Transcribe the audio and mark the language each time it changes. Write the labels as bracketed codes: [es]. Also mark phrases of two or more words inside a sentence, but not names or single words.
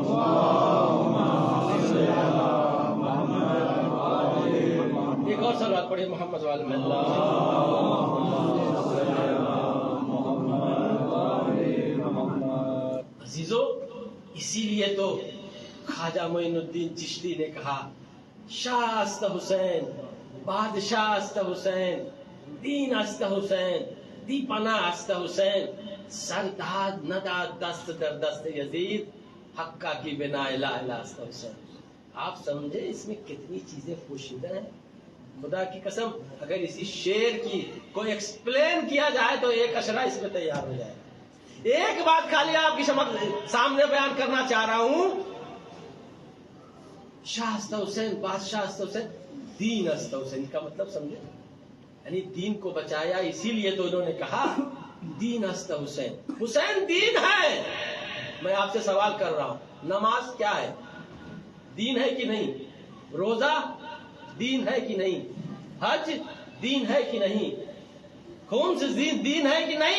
[ur] ایک اور صلوات پڑھیے محمد والے عزیزو، اسی لیے تو خواجہ معین الدین چشتی نے کہا [fa] شاہ است حسین، بادشاہ است حسین، دین است حسین، دی پناہ است حسین، سرداد نداد دست در دست یزید، حقہ کی بنا الہ الہ است حسین۔ [ur] آپ سمجھے اس میں کتنی چیزیں پوشیدہ ہیں؟ خدا کی قسم اگر اسی شعر کی کوئی ایکسپلین کیا جائے تو ایک اشرہ اس میں تیار ہو جائے۔ ایک بات خالی آپ کی سامنے بیان کرنا چاہ رہا ہوں، [fa] شاہ است حسین، بادشاہ است حسین، دین است حسین [ur] کا مطلب سمجھے؟ یعنی دین کو بچایا، اسی لیے تو انہوں نے کہا [fa] دین است حسین، [ur] حسین دین ہے۔ میں آپ سے سوال کر رہا ہوں، نماز کیا ہے؟ دین ہے کہ نہیں؟ روزہ دین ہے کہ نہیں؟ حج دین ہے کہ نہیں؟ خون سے دین ہے کہ نہیں؟